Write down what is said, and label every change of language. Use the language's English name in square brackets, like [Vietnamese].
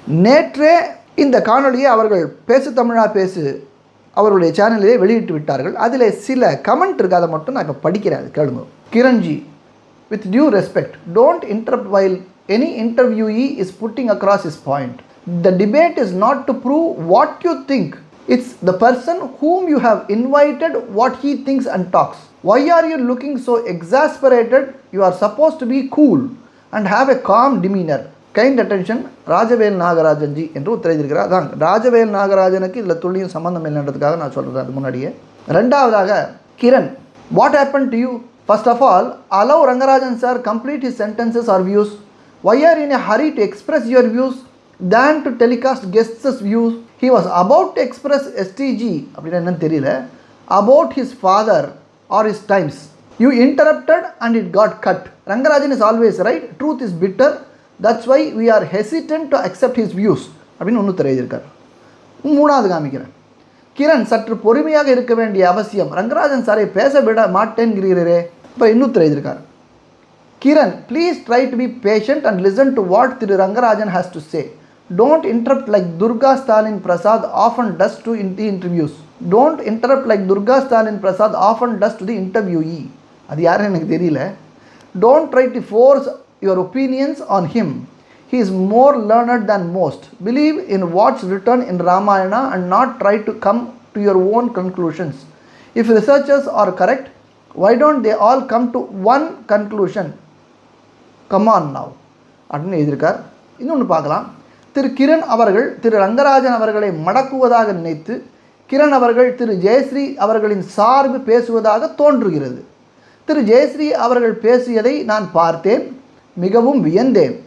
[Tamil] நேற்றே இந்த காணொலியை அவர்கள் பேசு தமிழா பேசு அவருடைய சேனலிலே வெளியிட்டு விட்டார்கள். அதில் சில கமெண்ட் இருக்குது, அதை மட்டும் நான் இப்போ படிக்கிறேன், கேளுங்க. [English] கிரண்ஜி, with due respect, don't interrupt while any இன்டர்வியூயி is putting across his point. The debate is not to prove what you think. It's the person whom you have invited what he thinks and talks. Why are you looking so exasperated? You are supposed to be cool and have a calm demeanor. Kind attention, [Tamil] Rajavel Nagarajan G என்று உத்தரவிட்டிருக்கிறார். அதான் ராஜவேல் நாகராஜனுக்கு இதில் துளியும் சம்பந்தம் இல்லைன்றதுக்காக நான் சொல்கிறேன் அது முன்னாடியே. ரெண்டாவதாக, [English] Kiran, what happen to you? First of all, allow Rangarajan sir complete his sentences or views. Why are you in a hurry to express your views than to telecast guests' views? He was about to express STG [Tamil] அப்படின்னா என்னன்னு தெரியல, [English] about his father or his times. You interrupted and it got cut. Rangarajan is always right. Truth is bitter. That's why we are hesitant to accept his views [Tamil] அப்படின்னு ஒன்று தெரிவித்திருக்கார். மூணாவது காமிக்கிறேன். கிரண், சற்று பொறுமையாக இருக்க வேண்டிய அவசியம். ரங்கராஜன் சாரை பேச விட மாட்டேன்கிறீரே. இப்போ இன்னும் தெரிவித்திருக்கார். [English] Kiran, please try to be patient and listen to what Thiru Rangarajan has to say. Don't interrupt like Durga Stalin Prasad often does to in the interviews. Don't interrupt like Durga Stalin Prasad often does to the interviewee. [Tamil] அது யாருன்னு எனக்கு தெரியல. [English] Don't try to force your opinions on him. He is more learned than most. Believe in what's written in Ramayana and not try to come to your own conclusions. If researchers are correct, why don't they all come to one conclusion? Come on now. [Tamil] அப்படின்னு எழுதியிருக்கார். இன்னொன்று பார்க்கலாம். திரு கிரண் அவர்கள் திரு ரங்கராஜன் அவர்களை மடக்குவதாக நினைத்து கிரண் அவர்கள் திரு ஜெயஸ்ரீ அவர்களின் சார்பு பேசுவதாக தோன்றுகிறது. திரு ஜெயஸ்ரீ அவர்கள் பேசியதை நான் பார்த்தேன், மிகவும் வியந்தேன்.